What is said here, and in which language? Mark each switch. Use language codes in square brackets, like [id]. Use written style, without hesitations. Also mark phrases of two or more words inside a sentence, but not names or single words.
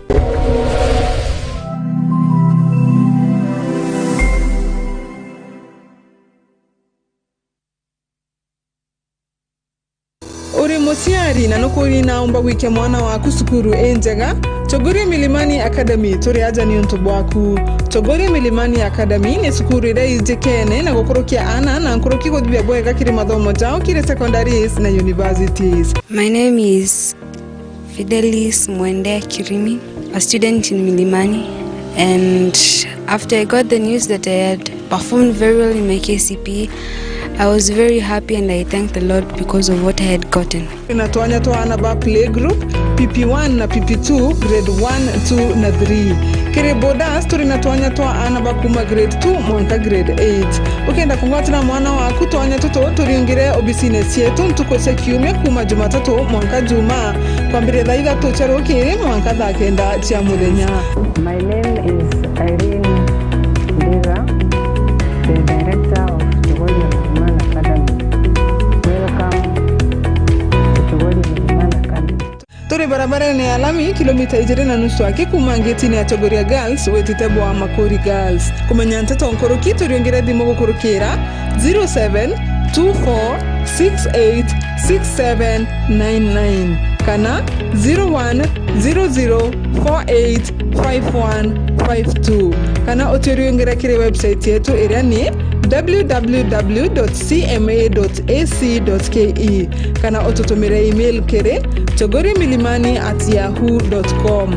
[mer] Uri musiari na nukuri naomba wike mwana waku sukuru enjega. Chogoria Milimani Academy turi aja ni untu bwaku. Chogoria Milimani Academy ni sukuru ira ijekene na gukurukia ana na nkuruki gudbia bwega kiri mathomo jao kiri secondaries na universities. [en] My name is Fidelis Mwende Kirimi, a student in Milimani, and after I got the news that I had performed very well in my KCPE, I was very happy and I thank the Lord because of what I had gotten. [mer] Inatuanya toana ba [en] play group [mer] PP1 na PP2 grade 1, 2 na 3. Kire bodas turi natuanya toana ba kuma grade 2 mwanka grade 8. Ukienda kungwatira mwana waku toanya toto turiungire obisines yetu ntukose kiumia kuma Jumatatu mwanka Juma kwambire thaa 3 cia rukiri mwanka thaa 9 cia muthenya. [en] My name is Irene Ndiga, the director of [mer] Turi barabara ni alami kilomita 2.5 akikuma ngetini ya Chogoria Girls wetitebwa wa Makori Girls. Kumenya nteto nkoroki turiongere thimo gukurukira 0724686799 kana 0100485152 kana oturiongere kire website yetu iria ni www.cma.ac.ke kana otutumire email kere chogorimilimani@yahoo.com.